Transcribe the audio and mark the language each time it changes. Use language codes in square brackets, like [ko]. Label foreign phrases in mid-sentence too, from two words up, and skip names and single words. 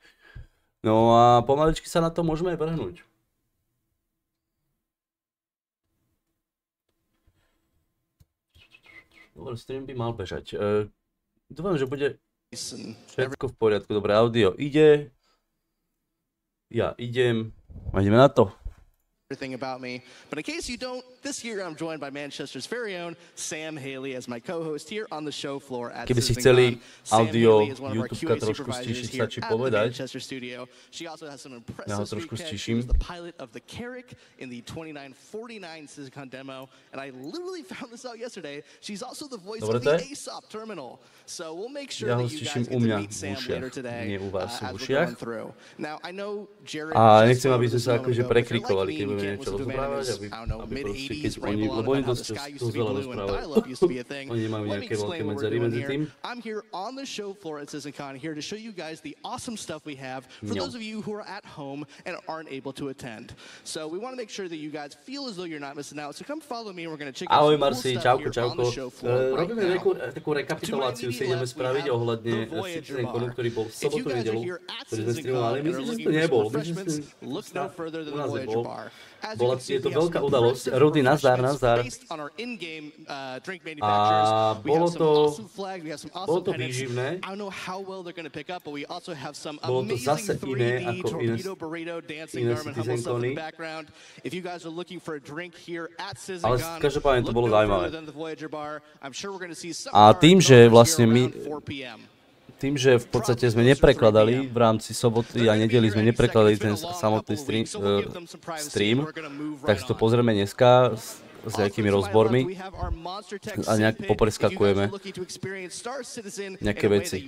[sk] No a pomaličky sa na to môžeme aj vrhnúť. Dobre, stream by mal bežať. Dúfam, že bude všetko v poriadku. Dobre, audio ide. Ja idem. A ideme na to. [en] Everything about me. But in case you don't, this year I'm joined by Manchester's very own Sam Haley as my co-host here on the show floor at [sk] Keby si [en] CitizenCon. [sk] chceli [en] Sam [sk] audio [en] Haley is one of our [sk] YouTube-ka [en] QA [sk] trošku [en] supervisors [sk] stíšiť, [en] here [sk] stačí [en] at the [sk] povedať. [en] Manchester studio. She also has some [sk] Ja ho [en] impressive [sk] trošku [en] street cred. She [sk] stíšim. [en] was the pilot of the Carrick in the 2949 CitizenCon demo, and I literally found this out yesterday. She's also the voice [sk] Dobre, [en] of [sk] to [en] the [sk] je? [en] ASOP terminal. So we'll make sure [sk] Ja ho [en] that you [sk] stíšim [en] guys [sk] u [en] get to [sk] mňa [en] meet [sk] v [en] Sam [sk] ušiach, [en] later today [sk] nie u vás v [en] as we're [sk] ušiach. [en] going through. Now I know Jared [sk] A [en] just [sk] nechcem, [en] went [sk] aby [en] over [sk] sme [en] this [sk] sa [en] a moment [sk] akože [en] ago, but if you're [sk] prekrikovali, [en] like [sk] keď [en] me and [sk] budeme [en] you [sk] niečo [en] can't listen to a man [sk] rozprávať, [en] in his, [sk] aby [en] I don't know, [sk] proste, keď [en] mid-80s ramble on [sk] oni [en] about how the [sk] dosť [en] sky used to be [sk] veľa [en] blue and [sk] rozprávajú. [en] dial-up used to be a thing. [sk] Oni nemajú [en] Let me [sk] nejaké veľké [en] explain what we're [sk] medzery [en] doing [sk] medzi tým. [en] here. I'm here on the show floor at CitizenCon here to show you guys the awesome stuff we have for [sk] No. [en] those of you who are at home and aren't able to attend. So we want to make sure that you guys feel as though you're not missing out. So come follow me and we're going to check out [sk] Ahoj [en] some cool [sk] Marci, [en] stuff [sk] čauko, [en] here on [sk] čauko. [en] the show floor right [sk] Robíme [en] now. [sk] takú rekapituláciu, si ideme spraviť ohľadne CitizenConu, ktorý bol v sobotu nedelu, ktorý sme streamovali. Myslím, že to nebol. Myslím, že [en] look no further than [sk] u [en] the [sk] nás [en] Voyager [sk] nebol. [en] bar. As you [sk] Bola [en] can see, [sk] je to [en] we have [sk] veľká [en] some [sk] udalosť. [en] impressive [sk] Rudy, nazdar, [en] refreshments [sk] nazdar. [en] based on our in-game drink manufacturers. [sk] A [en] We have [sk] bolo [en] some [sk] to, [en] awesome flags, we have some [sk] bolo [en] awesome [sk] to [en] pennants. [sk] výživné. [en] I don't know how well they're going to pick up, but we also have some [sk] Bolo to zase [en] amazing [sk] iné [en] 3D [sk] ako [en] torpedo burrito dancing [sk] iné [en] Garmin Humble stuff in [sk] CitizenCony. [en] the background. If you guys are looking for a drink here at [sk] Ale [en] CitizenCon, [sk] každopádne to [en] look [sk] bolo [en] no [sk] zaujímavé. [en] further than the Voyager bar. I'm sure we're going to see some [sk] A [en] of our [sk] tým, že [en] numbers [sk] vlastne [en] here [sk] my, [en] around 4 p.m. [sk] tým, že v podstate sme neprekladali v rámci soboty a nedeli sme neprekladali ten samotný stream, tak si to pozrieme dneska s nejakými rozbormi a nejak popreskakujeme nejaké veci.